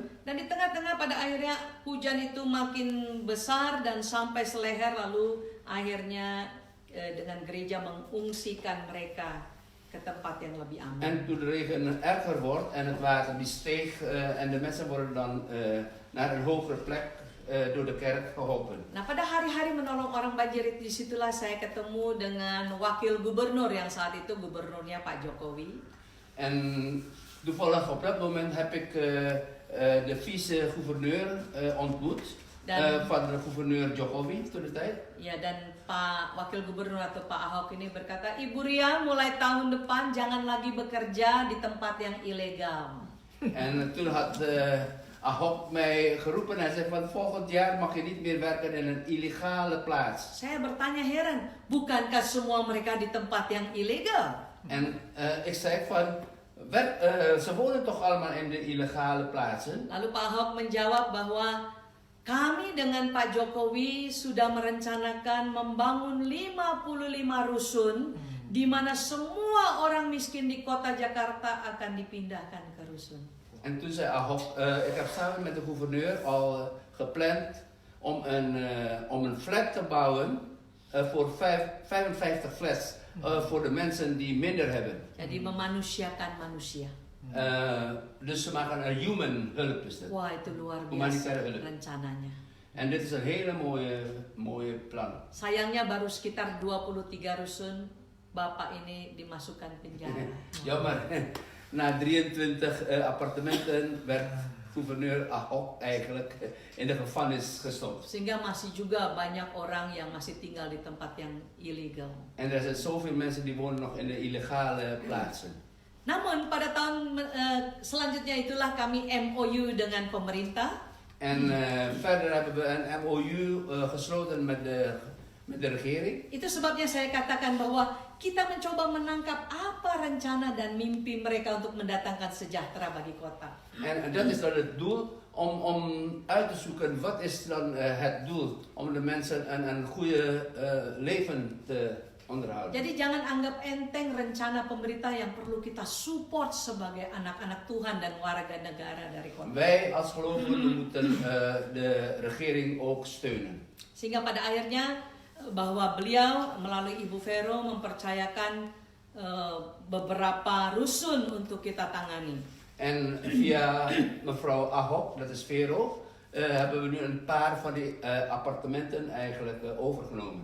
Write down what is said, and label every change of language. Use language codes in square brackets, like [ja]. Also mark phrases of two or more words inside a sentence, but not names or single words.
[id] Dan di tengah-tengah pada akhirnya hujan itu makin besar dan sampai seleher, lalu akhirnya dengan gereja mengungsikan mereka ke tempat yang lebih aman. [nl] En toen de regen erger wordt en het water die steeg en de mensen worden dan naar een hogere plek door de kerk geholpen. [id] Nah, pada hari-hari menolong orang banjir itu, disitulah saya ketemu dengan wakil gubernur yang saat itu gubernurnya Pak Jokowi. [nl] En toevallig op dat moment heb ik de vice-gouverneur ontmoet. Van de gouverneur Jokowi toen de tijd. [id] Ya, dan Pak Wakil Gubernur atau Pak Ahok ini berkata, Ibu Ria mulai tahun depan jangan lagi bekerja di tempat yang ilegal. [nl] En toen had Ahok mij geroepen en zei van volgend jaar mag je niet meer werken in een illegale plaats. [id] Saya bertanya heran, bukankah semua mereka di tempat yang ilegal? [nl] En ik zei van, ze wonen toch allemaal in de illegale plaatsen? [id] Lalu Pak Ahok menjawab bahwa kami dengan Pak Jokowi sudah merencanakan membangun 55 rusun di mana semua orang miskin di kota Jakarta akan dipindahkan ke rusun. [nl] En toen zei Ahok, ik heb samen met de gouverneur al gepland om een flat te bouwen voor 55 flats voor de mensen die minder hebben. [id] Jadi memanusiakan manusia. [nl] Dus ze maken een human hulp is dat. [id] Wah, itu luar [nl] Humanitaire [id] biasa [nl] hulp. [id] rencananya. [nl] En dit is een hele mooie plan. [id] Sayangnya baru sekitar 23 rusun Bapak ini dimasukkan penjara. [nl] Jammer, na 23 appartementen werd gouverneur Ahok eigenlijk in de gevangenis gestopt. [id] Sehingga masih juga banyak orang yang masih tinggal di tempat yang ilegal. [nl] En er zijn zoveel mensen die wonen nog in de illegale plaatsen. [id] Namun pada tahun selanjutnya itulah kami MOU dengan pemerintah. [nl] En verder hebben we een MOU gesloten met de regering. [id] Itu sebabnya saya katakan bahwa kita mencoba menangkap apa rencana dan mimpi mereka untuk mendatangkan sejahtera bagi kota. [nl] En dat is dan het doel om uit te zoeken wat is dan het doel om de mensen een goede leven te onderhouden. [id] Jadi jangan anggap enteng rencana pemerintah yang perlu kita support sebagai anak-anak Tuhan dan warga negara dari kota. [nl] Wij als gelovigen moeten de regering ook steunen. [id] Sehingga pada akhirnya bahwa beliau melalui Ibu Vero mempercayakan beberapa rusun untuk kita tangani. [nl] En via mevrouw Ahok, dat is Vero, hebben we nu een paar van die appartementen eigenlijk overgenomen.